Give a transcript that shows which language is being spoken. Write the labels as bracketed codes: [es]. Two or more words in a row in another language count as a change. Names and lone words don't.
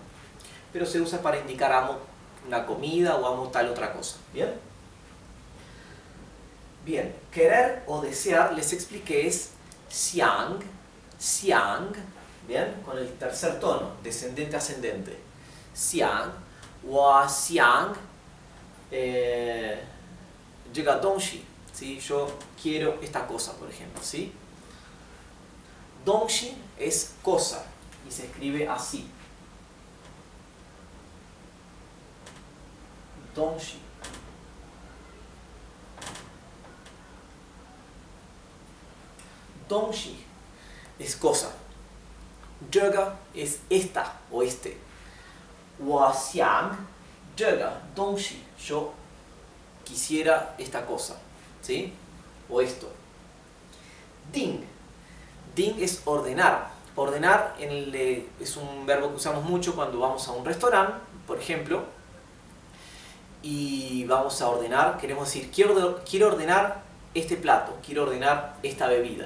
[es] Pero se usa para indicar amo una comida o amo tal otra cosa, ¿bien? Bien, querer o desear, les expliqué, es xiang, xiang, ¿bien? Con el tercer tono, descendente ascendente. [zh] Xiang, 我想这个东西, [es] ¿sí? Yo quiero esta cosa, por ejemplo, ¿sí? Dongxi es cosa y se escribe así. Dongxi. Dongxi es cosa. 这个 es esta o este. [zh] 我想这个东西, [es] yo quisiera esta cosa, ¿sí? O esto. Ding. Ding es ordenar. Ordenar es un verbo que usamos mucho cuando vamos a un restaurante, por ejemplo, y vamos a ordenar, queremos decir, quiero ordenar este plato, quiero ordenar esta bebida.